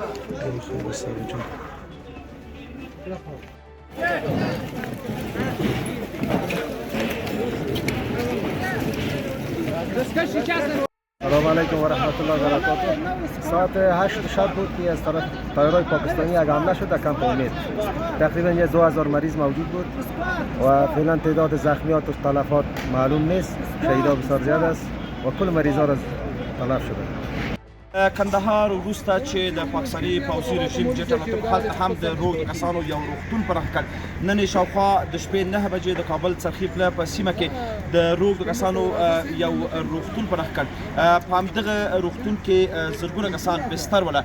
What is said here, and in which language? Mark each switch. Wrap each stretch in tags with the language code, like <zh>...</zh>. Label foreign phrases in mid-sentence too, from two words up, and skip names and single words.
<ar>سلام علیکم و رحمت الله و برکاته.</ar> <fa>ساعت 8 شب بود که از طرف تایرهای پاکستانی یک حمله شد در کمپ امید. تقریبا 2000 مریض موجود بود و فعلا تعداد زخمیات و تلفات معلوم نیست. شهیدا بسیار زیاد است و کل مریضا را تلف شده.</fa> <ps>کندهار وروسته چې د پاکستاني پوځي رژیم جټ الوتکو هلته هم د روږدو کسانو یو روغتون پراخ کړ. نن یې شاوخوا د شپې 9 بجې د کابل څرخي پله په سیمه کې د روږدو کسانو یو روغتون پراخ کړ. په همدغه روغتون کې زرګونه کسان بستر وله.</ps>